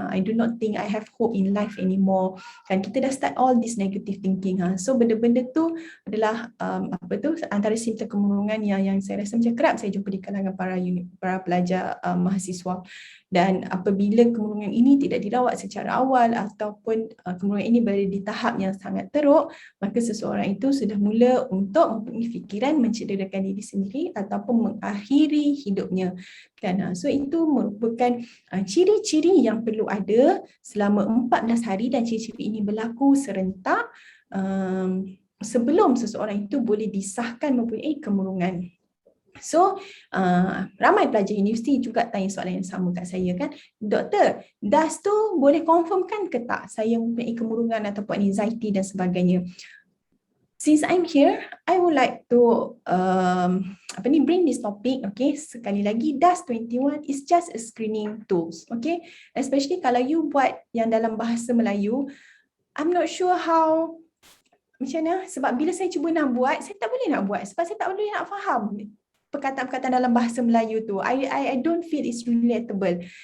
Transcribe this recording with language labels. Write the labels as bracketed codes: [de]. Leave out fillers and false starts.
[en] I do not think I have hope in life anymore kan. [ms] Kita dah [en] start all this negative thinking. [ms] So benda-benda tu adalah antara simptom kemurungan yang saya rasa macam kerap saya jumpa di kalangan para pelajar mahasiswa. Dan apabila kemurungan ini tidak dirawat secara awal ataupun kemurungan ini berada di tahap yang sangat teruk, maka maka seseorang itu sudah mula untuk mempunyai fikiran mencederakan diri sendiri ataupun mengakhiri hidupnya. Kan? So itu merupakan ciri-ciri yang perlu ada selama 14 hari dan ciri-ciri ini berlaku serentak sebelum seseorang itu boleh disahkan mempunyai kemurungan. So, ramai pelajar universiti juga tanya soalan yang sama kat saya kan, doktor, DAS tu boleh confirmkan ke tak saya mempunyai kemurungan ataupun anxiety dan sebagainya. [en] Since I'm here, I would like to bring this topic, okay. [ms] Sekali lagi, [en] DAS 21 is just a screening tools, okay. [ms] Especially kalau you buat yang dalam bahasa Melayu, [en] I'm not sure how, [ms] macam mana, sebab bila saya cuba nak buat, saya tak boleh nak buat sebab saya tak boleh nak faham perkataan-perkataan dalam bahasa Melayu tu. [en] I don't feel it's relatable.